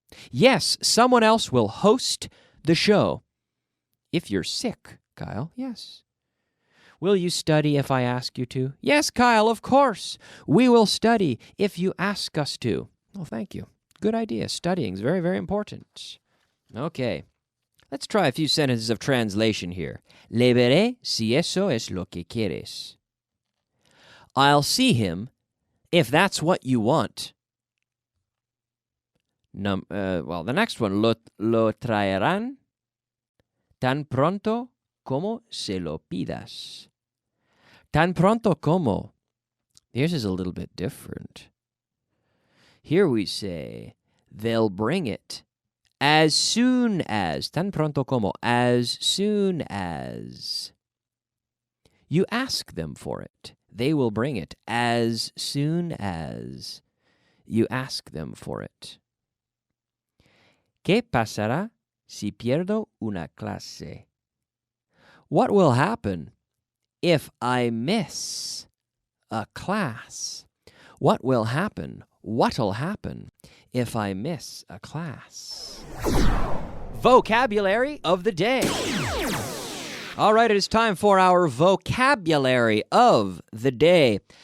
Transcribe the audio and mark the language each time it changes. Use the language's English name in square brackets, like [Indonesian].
[English] Yes, someone else will host the show. If you're sick, Kyle, yes. Will you study if I ask you to? Yes, Kyle, of course. We will study if you ask us to. Oh, thank you. Good idea. Studying is very, very important. Okay. Let's try a few sentences of translation here. [Spanish] Le veré si eso es lo que quieres. [English] I'll see him if that's what you want. The next one, [Spanish] lo traerán tan pronto como se lo pidas. Tan pronto como. [English] Theirs is a little bit different. Here we say, they'll bring it as soon as. [Spanish] Tan pronto como. [English] As soon as. You ask them for it. They will bring it as soon as you ask them for it. [Spanish] ¿Qué pasará si pierdo una clase? [English] What will happen if I miss a class? What will happen? What'll happen if I miss a class? Vocabulary of the day. All right, it is time for our vocabulary of the day.